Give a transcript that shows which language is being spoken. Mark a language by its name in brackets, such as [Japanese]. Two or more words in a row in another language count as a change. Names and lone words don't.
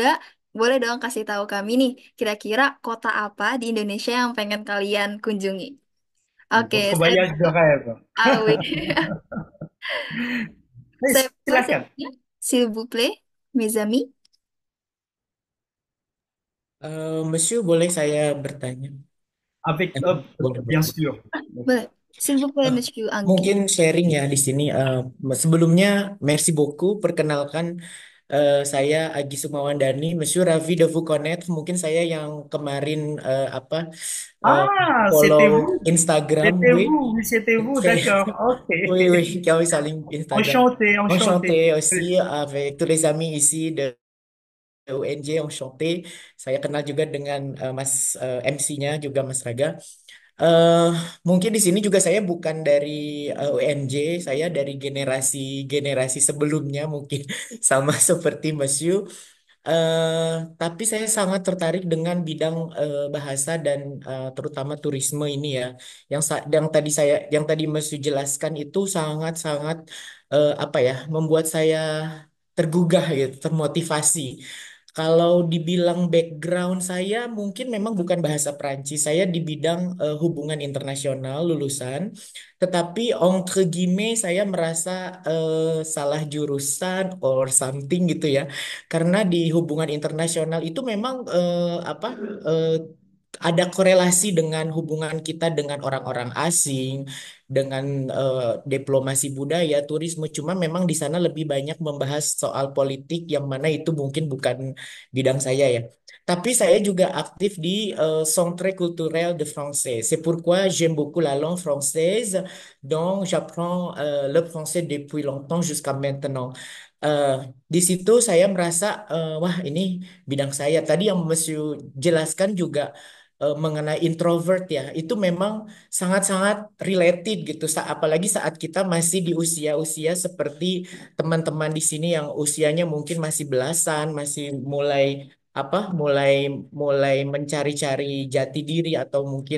[Indonesian] Boleh dong kasih tahu kami nih, kira-kira kota apa di Indonesia yang pengen kalian kunjungi. Oke, [French] Votre [Indonesian] saya [French] voyage de rêve. [Indonesian] Awi. Saya buka Silakan. sesinya, [French] s'il vous plaît, mes amis. Monsieur, [Indonesian] boleh saya bertanya? [French] Avec, [Indonesian] Boleh, [French] bien [Indonesian] boleh. [French] sûr. Boleh. S'il vous plaît, Eh, Monsieur Anggi. [Indonesian] Mungkin sharing ya di sini. Sebelumnya, [French] merci beaucoup. [Indonesian] Perkenalkan, saya Agi Sukmawandani. [French] Monsieur, ravi de vous connaître. [Indonesian] Mungkin saya yang kemarin apa eh, Ah, follow [French] c'était vous. [Indonesian] Instagram, [French] C'était oui. vous, oui, c'était vous, [Indonesian] Saya, [French] d'accord. Ok. oui, oui, [Indonesian] kami saling Instagram. [French] Enchanté, Enchanté enchanté. aussi avec tous les amis ici de UNJ, enchanté. [Indonesian] Saya kenal juga dengan Mas MC-nya juga Mas Raga. eh Mungkin di sini juga saya bukan dari UNJ, saya dari generasi sebelumnya mungkin sama seperti Mas Yu. Tapi saya sangat tertarik dengan bidang bahasa dan terutama turisme ini ya. Yang tadi Mas Yu jelaskan itu sangat-sangat apa ya, membuat saya tergugah gitu, termotivasi. Kalau dibilang background saya mungkin memang bukan bahasa Prancis. Saya di bidang hubungan internasional lulusan. Tetapi [French] entre guillemets [Indonesian] saya merasa salah jurusan [English] or something [Indonesian] gitu ya. Karena di hubungan internasional itu memang apa eh, ada korelasi dengan hubungan kita dengan orang-orang asing, dengan diplomasi budaya, turisme. Cuma memang di sana lebih banyak membahas soal politik yang mana itu mungkin bukan bidang saya ya. Tapi saya juga aktif di Centre Culturel de Français. [French] C'est pourquoi j'aime beaucoup la langue française, donc j'apprends le français depuis longtemps jusqu'à maintenant. [Indonesian] Eh, di situ saya merasa wah ini bidang saya. Tadi yang Monsieur jelaskan juga mengenai introvert ya, itu memang sangat-sangat related gitu. Apalagi saat kita masih di usia-usia seperti teman-teman di sini yang usianya mungkin masih belasan, masih mulai apa, mulai mulai mencari-cari jati diri atau mungkin